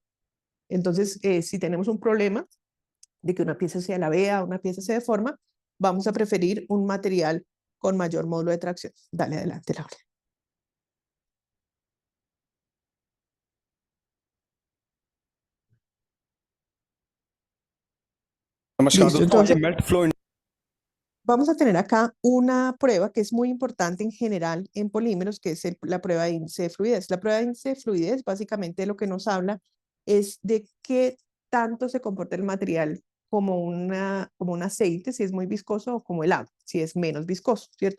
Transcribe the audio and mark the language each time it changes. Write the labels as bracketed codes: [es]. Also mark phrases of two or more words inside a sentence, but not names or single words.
[es] Entonces, si tenemos un problema de que una pieza se alabea, una pieza se deforma, vamos a preferir un material con mayor módulo de tracción. Dale adelante, Laura. [hi] नमस्कार [es] Listo, [hi] दोस्तों, आज [es] entonces [en] melt flow [es] vamos a tener acá una prueba que es muy importante en general en polímeros, que es la prueba de índice de fluidez. La prueba de índice de fluidez básicamente lo que nos habla es de qué tanto se comporta el material como un aceite, si es muy viscoso, o como el agua, si es menos viscoso, ¿cierto?